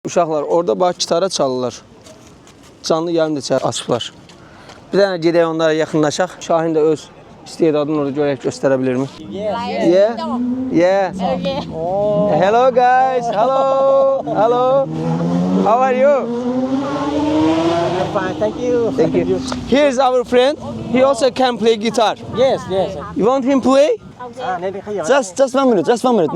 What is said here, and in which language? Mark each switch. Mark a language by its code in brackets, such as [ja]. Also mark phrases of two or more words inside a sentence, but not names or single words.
[az] Uşaqlar orada bax gitara çalırlar. Canlı yarım da açıblar. Bir dənə gedək onlara yaxınlaşaq. Şahin də öz istedadını orada görək göstərə bilirmi? [en] Yeah. Yeah. Hello guys. Hello. Hello. How are you? I'm fine, thank you. Thank you. Here's our friend. He also can play guitar. Yes, yes. You want him play? Just 1 minute, just 1 minute.